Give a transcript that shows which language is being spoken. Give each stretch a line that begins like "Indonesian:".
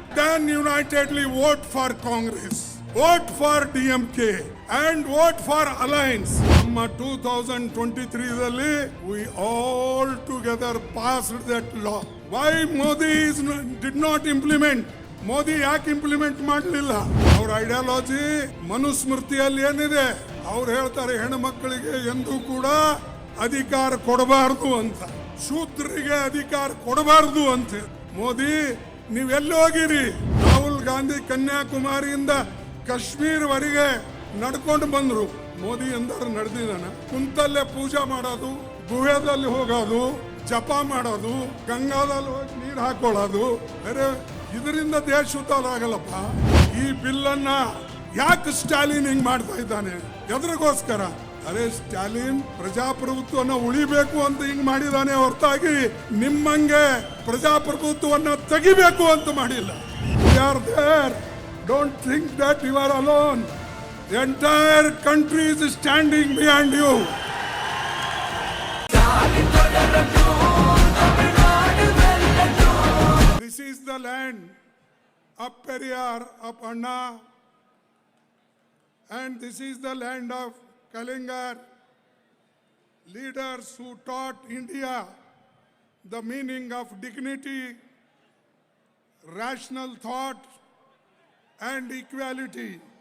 English: Then unitedly vote for Congress, vote for DMK and vote for Alliance.
Kannada: ನಮ್ಮ 2023ರಲ್ಲಿ
English: we all together passed that law. Why Modi did not implement?
Kannada: Modi ಯಾಕೆ implement ಮಾಡಲಿಲ್ಲ? ಅವ್ರ ideology ಮನುಸ್ಮೃತಿಯಲ್ಲಿ ಏನಿದೆ, ಅವ್ರು ಹೇಳ್ತಾರೆ ಹೆಣ್ಣು ಮಕ್ಕಳಿಗೆ ಎಂದೂ ಕೂಡ ಅಧಿಕಾರ ಕೊಡಬಾರದು ಅಂತ, ಶೂದ್ರರಿಗೆ ಅಧಿಕಾರ ಕೊಡಬಾರದು ಅಂತ. ಮೋದಿ ನೀವೆಲ್ಲಿ ಹೋಗಿರಿ? ರಾಹುಲ್ ಗಾಂಧಿ ಕನ್ಯಾಕುಮಾರಿಯಿಂದ ಕಾಶ್ಮೀರವರೆಗೆ ನಡ್ಕೊಂಡು ಬಂದ್ರು. ಮೋದಿ ಎಂದರು ನಡೆದಿದ್ದಾನ? ಕುಂತಲ್ಲೇ ಪೂಜೆ ಮಾಡೋದು, ಗುಹೆದಲ್ಲಿ ಹೋಗೋದು, ಜಪ ಮಾಡೋದು, ಗಂಗಾದಲ್ಲಿ ಹೋಗಿ ನೀರು ಹಾಕೊಳ್ಳೋದು. ಬೇರೆ ಇದರಿಂದ ದೇಶ ಉದ್ಧಾರ ಆಗಲ್ಲಪ್ಪ. ಈ ಬಿಲ್ ಅನ್ನ ಯಾಕೆ ಸ್ಟಾಲಿನ್ ಹಿಂಗ್ ಮಾಡ್ತಾ ಇದ್ದಾನೆ? ಎದ್ರಿಗೋಸ್ಕರ? ಅರೆ ಸ್ಟಾಲಿನ್ ಪ್ರಜಾಪ್ರಭುತ್ವನ ಉಳಿಬೇಕು ಅಂತ ಹಿಂಗ್ ಮಾಡಿದಾನೆ ಹೊರತಾಗಿ ನಿಮ್ಮಂಗೆ ಪ್ರಜಾಪ್ರಭುತ್ವವನ್ನ ತೆಗಿಬೇಕು ಅಂತ ಮಾಡಿಲ್ಲ.
English: We are there. Don't think that you are alone. The entire country is standing behind you. This is the land of Periyar, of Anna, and this is the land of Kalingar, leaders who taught India the meaning of dignity, rational thought, and equality.